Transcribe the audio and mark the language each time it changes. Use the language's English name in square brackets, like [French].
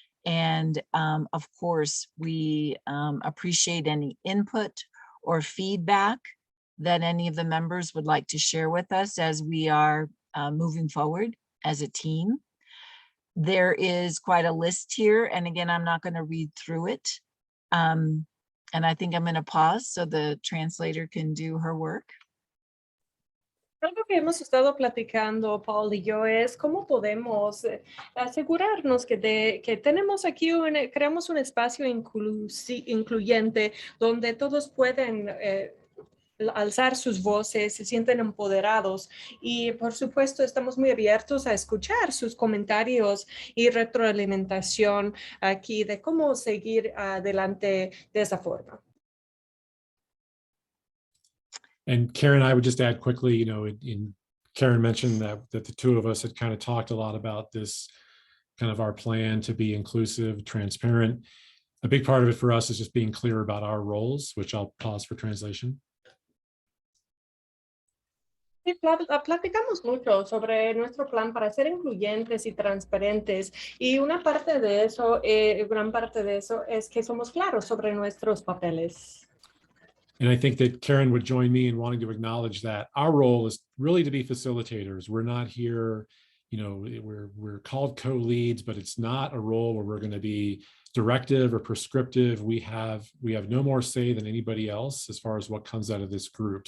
[English] And of course, we appreciate any input or feedback that any of the members would like to share with us as we are moving forward as a team. There is quite a list here. And again, I'm not going to read through it. And I think I'm going to pause so the translator can do her work. [Spanish] Algo que hemos estado platicando, Paul y yo, es cómo podemos asegurarnos que tenemos aquí, creamos un espacio incluyente donde todos pueden alzar sus voces, se sienten empoderados y por supuesto estamos muy abiertos a escuchar sus comentarios y retroalimentación aquí de cómo seguir adelante de esa forma. [English] And Karen, I would just add quickly, Karen mentioned that the two of us had kind of talked a lot about this, kind of our plan to be inclusive, transparent. A big part of it for us is just being clear about our roles, which I'll pause for translation. [Spanish] Sí, platicamos mucho sobre nuestro plan para ser incluyentes y transparentes y una parte de eso, gran parte de eso es que somos claros sobre nuestros papeles. [English] And I think that Karen would join me in wanting to acknowledge that our role is really to be facilitators. We're not here, we're called co-leads, but it's not a role where we're going to be directive or prescriptive. We have no more say than anybody else as far as what comes out of this group.